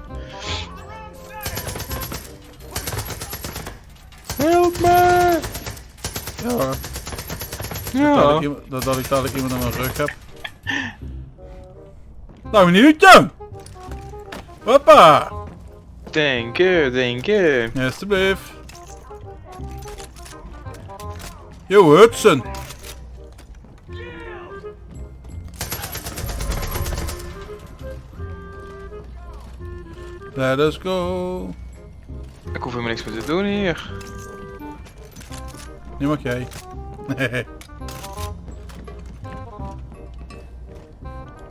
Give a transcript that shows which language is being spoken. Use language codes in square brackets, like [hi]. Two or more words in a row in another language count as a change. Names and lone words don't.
[en] Help me! [nl] Ja. Ja. Dat ik dadelijk iemand aan mijn rug heb. Nou, minuutje! Hoppa! [en] Thank you, thank you. [nl] Ja, alsjeblieft. Yo, Hudson! [en] Let us go. [nl] Ik hoef helemaal niks meer te doen hier. Nu mag jij. Nee.